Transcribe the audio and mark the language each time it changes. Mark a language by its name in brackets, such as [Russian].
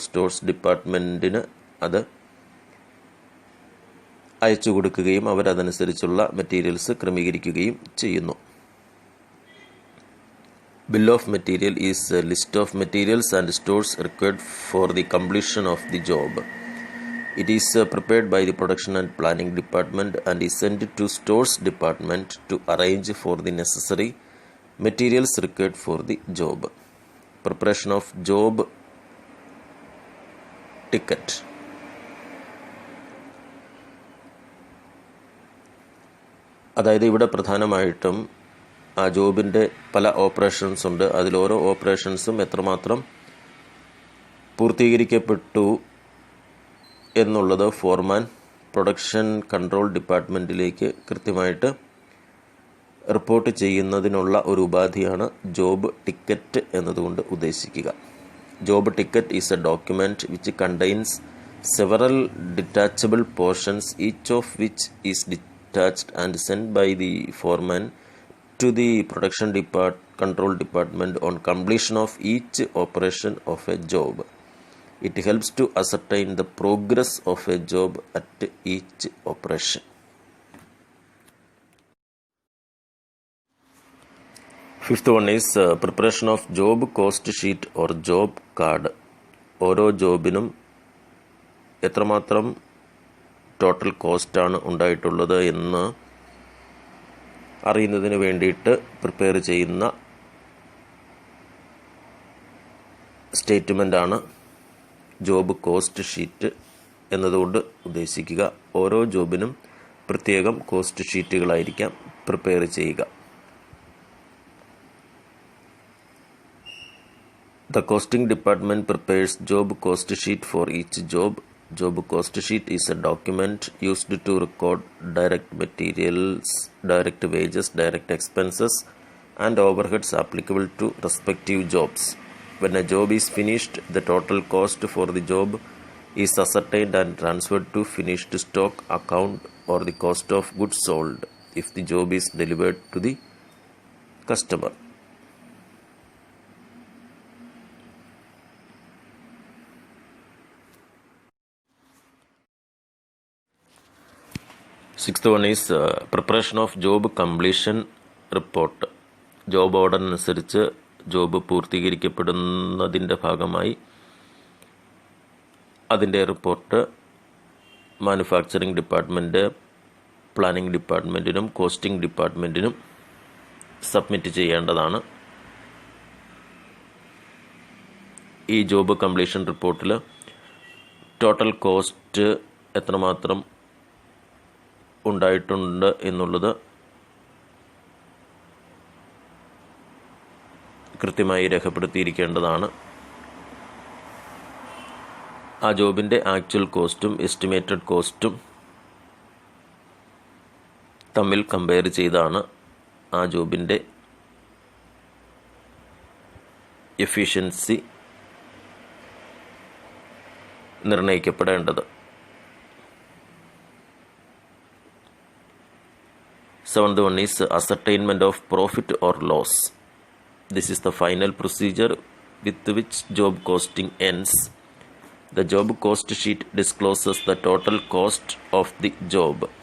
[Malayalam] Stores ഡിപ്പാർട്ട്മെൻറ്റിന് അത് അയച്ചു കൊടുക്കുകയും അവരതനുസരിച്ചുള്ള മെറ്റീരിയൽസ് ക്രമീകരിക്കുകയും ചെയ്യുന്നു. [English] Bill of material is a list of materials and stores required for the completion of the job. It is prepared by the production and planning department and is sent to stores department to arrange for the necessary materials required for the job. Preparation of job ticket. [Malayalam] അതായത് ഇവിടെ പ്രധാനമായിട്ടും ആ ജോബിൻ്റെ പല operations ഉണ്ട്. അതിലോരോ ഓപ്പറേഷൻസും എത്രമാത്രം പൂർത്തീകരിക്കപ്പെട്ടു എന്നുള്ളത് ഫോർമാൻ production control ഡിപ്പാർട്ട്മെൻറ്റിലേക്ക് കൃത്യമായിട്ട് റിപ്പോർട്ട് ചെയ്യുന്നതിനുള്ള ഒരു ഉപാധിയാണ് ജോബ് ടിക്കറ്റ് എന്നതുകൊണ്ട് ഉദ്ദേശിക്കുക. [English] Job ticket is a document which contains several detachable portions, each of which is detached and sent by the foreman to the production control department on completion of each operation of a job. It helps to ascertain the progress of a job at each operation. Fifth one is preparation of job cost sheet or job card. [Malayalam] ഓരോ ജോബിനും എത്രമാത്രം total കോസ്റ്റാണ് ഉണ്ടായിട്ടുള്ളത് എന്ന് അറിയുന്നതിന് വേണ്ടിയിട്ട് prepare ചെയ്യുന്ന സ്റ്റേറ്റ്മെൻ്റാണ് job cost sheet എന്നതുകൊണ്ട് ഉദ്ദേശിക്കുക. ഓരോ ജോബിനും പ്രത്യേകം കോസ്റ്റ് ഷീറ്റുകളായിരിക്കാം പ്രിപ്പയർ ചെയ്യുക. [English] The costing department prepares job cost sheet for each job. Job cost sheet is a document used to record direct materials, direct wages, direct expenses, and overheads applicable to respective jobs. When a job is finished, the total cost for the job is ascertained and transferred to finished stock account or the cost of goods sold if the job is delivered to the customer. Sixth one is preparation of job completion report. [Malayalam] Job ഓർഡറിനനുസരിച്ച് job പൂർത്തീകരിക്കപ്പെടുന്നതിൻ്റെ ഭാഗമായി അതിൻ്റെ report manufacturing department, planning ഡിപ്പാർട്ട്മെൻറ്റിനും costing ഡിപ്പാർട്ട്മെൻറ്റിനും submit ചെയ്യേണ്ടതാണ്. ഈ job completion റിപ്പോർട്ടിൽ total cost എത്രമാത്രം ഉണ്ടായിട്ടുണ്ട് എന്നുള്ളത് കൃത്യമായി രേഖപ്പെടുത്തിയിരിക്കേണ്ടതാണ്. ആ ജോബിൻ്റെ ആക്ച്വൽ കോസ്റ്റും എസ്റ്റിമേറ്റഡ് കോസ്റ്റും തമ്മിൽ കമ്പയർ ചെയ്താണ് ആ ജോബിൻ്റെ efficiency നിർണ്ണയിക്കപ്പെടേണ്ടത്. [English] Seventh one is ascertainment of profit or loss. This is the final procedure with which job costing ends. The job cost sheet discloses the total cost of the job.